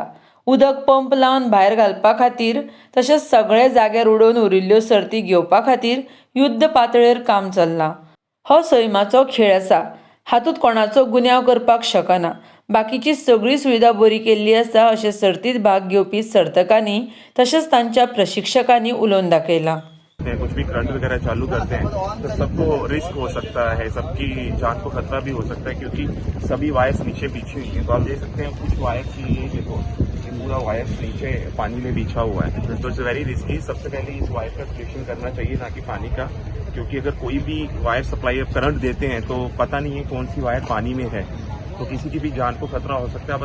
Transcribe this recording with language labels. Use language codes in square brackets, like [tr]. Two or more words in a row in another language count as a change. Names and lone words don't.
[kok] उदक पंप लावन भायर घालपा खातीर तशेंच सगळे जाग्यार उडोवन उरिल्ल्यो सर्ती घेवपा खातीर युध्द पातळेर काम चल्लां. हो सैमाचो खेळ आसा. हातूंत कोणाचो गुन्यांव करपाक शकना. बाकीची सगळी सुविधा बरी केल्ली आसा अशें सर्तींत भाग घेवपी सर्तकांनी तशेंच तांच्या प्रशिक्षकांनी उलोवन दाखयलां. [hi] कुछ भी करंट वगैरह चालू करते हैं तो सबको रिस्क हो सकता है, सबकी जान को खतरा भी हो सकता है क्योंकि सभी वायर्स नीचे बिछी हुई हैं. तो आप देख सकते हैं कुछ वायर्स ये देखो पूरा वायर्स नीचे पानी में बिछा हुआ है. [en] तो it's very risky. [hi] सबसे पहले इस वायर का सोल्यूशन करना चाहिए ना कि पानी का, क्योंकि अगर कोई भी वायर [en] supply current [hi] देते हैं तो पता नहीं है कौन सी वायर पानी में है, तो किसी की भी जान को खतरा हो सकता है.